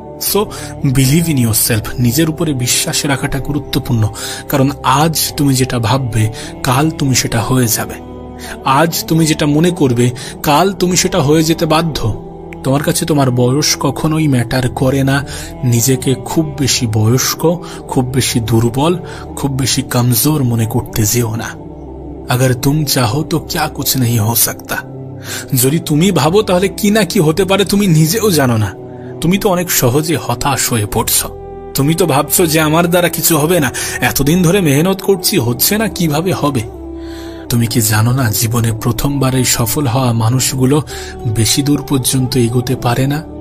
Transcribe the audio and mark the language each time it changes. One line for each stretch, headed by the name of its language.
English: So believe in yourself.
Bangla: নিজের উপরে বিশ্বাস রাখাটা গুরুত্বপূর্ণ, কারণ আজ তুমি যেটা ভাববে, কাল তুমি সেটা হয়ে যাবে। আজ তুমি যেটা মনে করবে, কাল তুমি সেটা হয়ে যেতে বাধ্য। তোমার কাছে তোমার বয়স কখনোই ম্যাটার করে না। নিজেকে খুব বেশি বয়স্ক, খুব বেশি দুর্বল, খুব বেশি কমজোর মনে করতে যেও না।
Hindi: अगर तुम चाहो तो क्या कुछ नहीं हो सकता।
Bangla: যদি তুমি ভাবো তাহলে কি না কি হতে পারে তুমি নিজেও জানো না। তুমি তো অনেক সহজে হতাশ হয়ে পড়ছো। তুমি তো ভাবছো যে আমার দ্বারা কিছু হবে না, এতদিন ধরে মেহনত করছি, হচ্ছে না, কিভাবে হবে? তুমি কি জানো না, জীবনে প্রথমবারে সফল হওয়া মানুষগুলো বেশি দূর পর্যন্ত এগোতে পারে না?